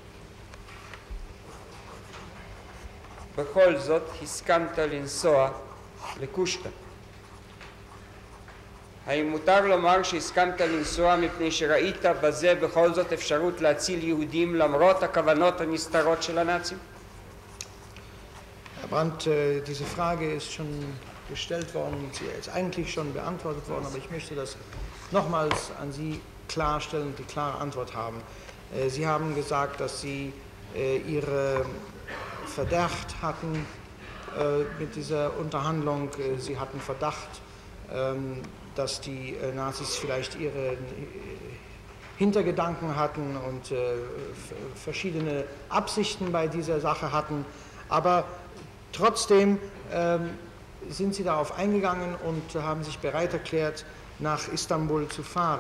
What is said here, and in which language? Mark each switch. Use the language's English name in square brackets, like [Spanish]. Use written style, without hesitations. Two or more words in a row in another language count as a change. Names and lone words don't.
[Hebrew] בכל זאת הסכמת לנסוע לקושטא. האם מותר לומר שהסכמת לנסוע מפני שראית בזה בכל זאת אפשרות להציל יהודים למרות הכוונות הנסתרות של הנאצים? [German] Herr Brandt, diese Frage ist schon gestellt worden, sie ist eigentlich schon beantwortet worden, aber ich möchte das nochmals an Sie klarstellen, die klare Antwort haben. Sie haben gesagt, dass Sie Ihre Verdacht hatten mit dieser Unterhandlung, Sie hatten Verdacht, dass die Nazis vielleicht ihre Hintergedanken hatten und verschiedene Absichten bei dieser Sache hatten, aber trotzdem sind sie darauf eingegangen und haben sich bereit erklärt, nach Istanbul zu fahren.